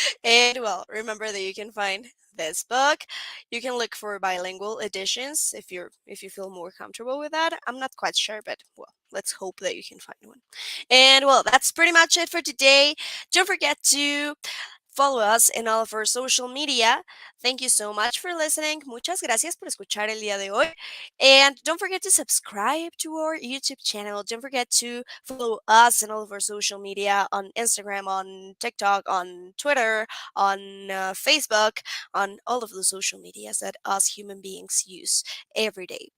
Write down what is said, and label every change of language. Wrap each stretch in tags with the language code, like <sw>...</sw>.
<en>And well, remember that you can find this book. You can look for bilingual editions if you feel more comfortable with that. I'm not quite sure, but well, let's hope that you can find one. And well, that's pretty much it for today. Don't forget to follow us in all of our social media. Thank you so much for listening.</en> <es>Muchas gracias por escuchar el día de hoy.</es> <en>And don't forget to subscribe to our YouTube channel. Don't forget to follow us in all of our social media on Instagram, on TikTok, on Twitter, on Facebook, on all of the social medias that us human beings use every day.</en>